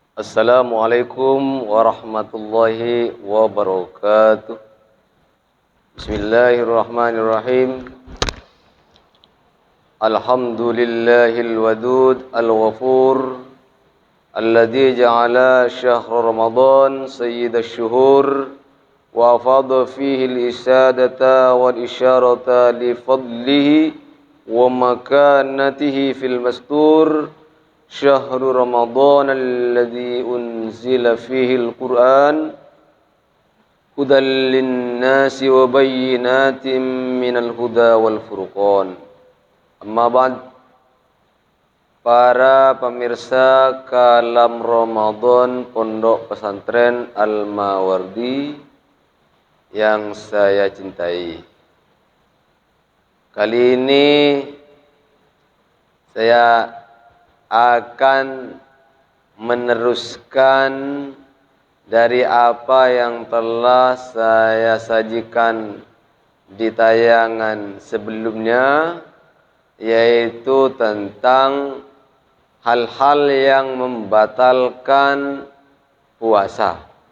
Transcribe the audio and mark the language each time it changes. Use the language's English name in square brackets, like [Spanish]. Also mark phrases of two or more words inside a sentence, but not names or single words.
[Arabic] السلام عليكم ورحمة الله وبركاته. Bismillahirrahmanirrahim. الحمد لله الودود الغفور الذي جعل شهر رمضان سيد الشهور وأفاض فيه السعادة والإشارة لفضله ومكانته في المستور. شهر رمضان الذي أنزل فيه القرآن هدى للناس وبينات من الهدى والفرقان. أما بعد. [Indonesian] Para pemirsa Kalam Ramadan Pondok Pesantren Al-Mawardi yang saya cintai, kali ini saya akan meneruskan dari apa yang telah saya sajikan di tayangan sebelumnya, yaitu tentang hal-hal yang membatalkan puasa.